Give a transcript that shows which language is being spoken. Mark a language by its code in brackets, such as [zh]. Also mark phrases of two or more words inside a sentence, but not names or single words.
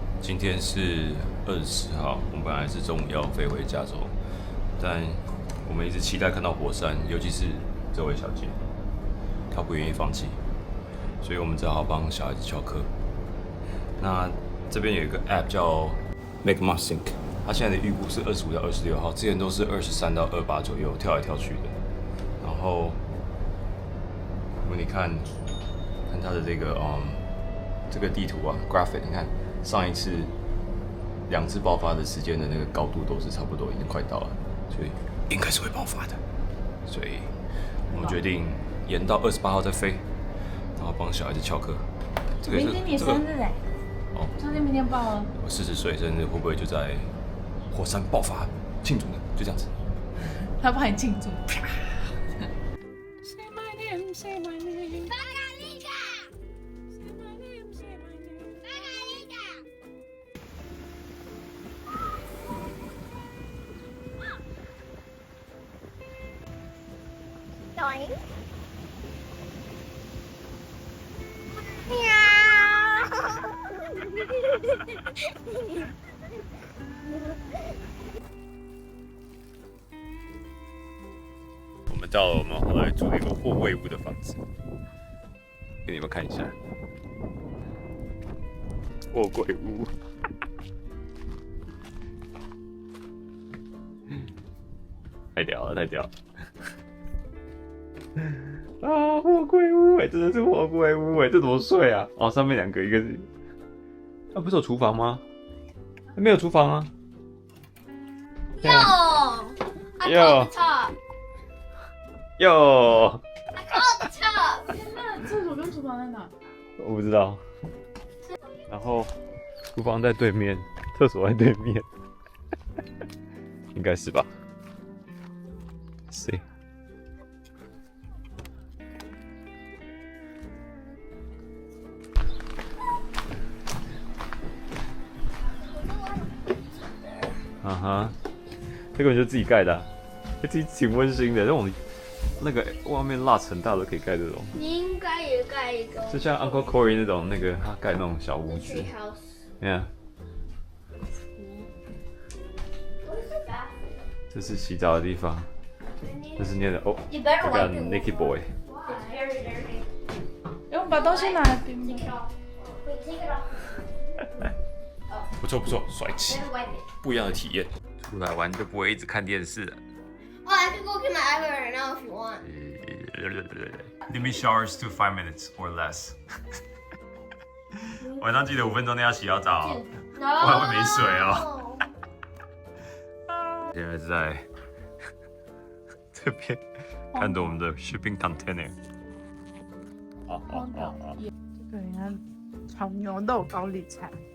[zh] 今天是24號，我們本來是中午要飛回加州，但我們一直期待看到火山，尤其是這位小姐，她不願意放棄，所以我们只好幫小孩子翹課。那這邊有一個 app 叫 Make My Sync， 它現在的預估是25到26號，之前都是23到28左右，跳來跳去的。然後，如果你看它的這個地圖啊 ，graphic， 你看上一次2次爆發的時間的那個高度都是差不多，已經快到了，所以應該是會爆發的。所以我們決定延到28號再飛，然後幫小孩子翹課。明天你生日哎！哦，相信明天報哦。我40歲生日會不會就在火山爆發慶祝呢？就這樣子。他幫你慶祝。啪 [en] Say my name, say my name. Bagalika! Say my name, say my name. Bagalika! Doink. Meow. [zh] 我们到了我们后来住的一个貨櫃屋的房子，給你們看一下貨櫃屋。太屌了，太屌了！啊，貨櫃屋真的是貨櫃屋這怎麼睡啊？哦，上面2個，一個是，不是有廚房嗎？沒有廚房啊。 [en] Yo, I called the top. 喲 I called the top. [zh] 那廁所跟廚房在哪？我不知道。然後廚房在對面，廁所在對面，應該是吧？是。啊哈，這個你就自己蓋的、啊，自己挺溫馨的。那種那個外面蠟層大都可以蓋這種。你應該也蓋一個。就像 Uncle Corey 那種他蓋那種小屋子。Yeah。這是洗澡的地方。這是念的哦，這個 Naked Boy。我們把東西拿來冰冰。不錯不錯，帥氣，不一樣的體驗。出來玩就不會一直看電視了。 [en] Oh, I can go get my iPad right now if you want. Limit showers to 5 minutes or less 。 [zh] 晚上記得5分鐘內要洗好澡哦，不然會沒水哦。現在是在這邊看着我們的 [en] shipping container。 [zh] 這個你看，炒牛肉高麗菜。